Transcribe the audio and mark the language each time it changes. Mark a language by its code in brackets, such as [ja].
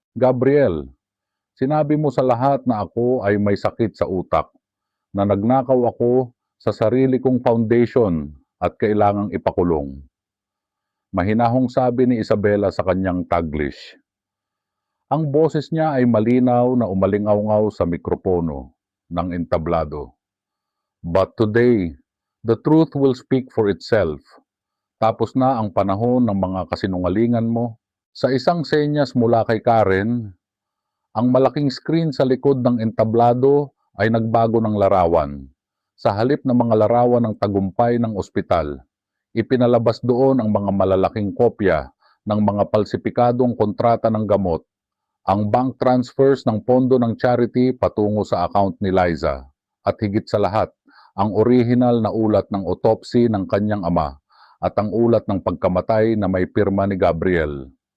[tl] Gabriel, sinabi mo sa lahat na ako ay may sakit sa utak, na nagnakaw ako sa sarili kong foundation at kailangang ipakulong. Mahinahong sabi ni Isabela sa kanyang Taglish. Ang boses niya ay malinaw na umalingaw-ngaw sa mikropono ng entablado. [en] But today, the truth will speak for itself. [tl] Tapos na ang panahon ng mga kasinungalingan mo. Sa isang senyas mula kay Karen, ang malaking screen sa likod ng entablado ay nagbago ng larawan. Sa halip ng mga larawan ng tagumpay ng ospital, ipinalabas doon ang mga malalaking kopya ng mga palsipikadong kontrata ng gamot, ang bank transfers ng pondo ng charity patungo sa account ni Liza, at higit sa lahat, ang orihinal na ulat ng autopsy ng kanyang ama at ang ulat ng pagkamatay na may pirma ni Gabriel.